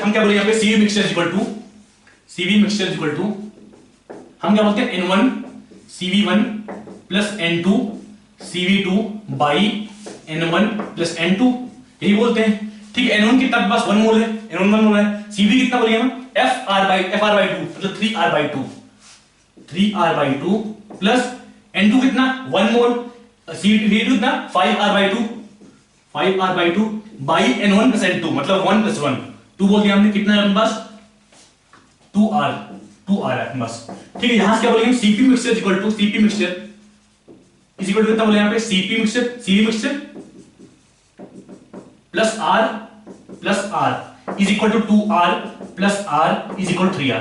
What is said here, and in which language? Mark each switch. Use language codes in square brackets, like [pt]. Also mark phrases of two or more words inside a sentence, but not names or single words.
[hi] हम क्या बोले यहाँ पे, [en] CV mixture is equal to, CV mixture is equal to, [hi] हम क्या बोलते हैं [en] N1 CV1 plus N2 CV2 by N1 plus N2, [hi] यही बोलते हैं। ठीक है, N1 कितना पास 1 मोल है, N1 1 मोल है, CV कितना बोलेंगे हम, [en] FR by 2, [hi] मतलब [en] 3R by 2, 3R by 2 plus N2 [hi] कितना 1 मोल, CV2 कितना [en] 5R by 2, 5R by 2 by N1 plus N2, [hi] मतलब [en] 1 plus 1, [hi] 2 बोल दिया हमने, कितना है अपने पास 2R है अपने पास। ठीक है, यहां से क्या बोलेंगे, [en] CP mixture is equal to, CP mixture is equal to [hi] कितना बोले यहाँ पे, [en] CP mixture, CV mixture plus R is equal to 2R plus R is equal to 3R.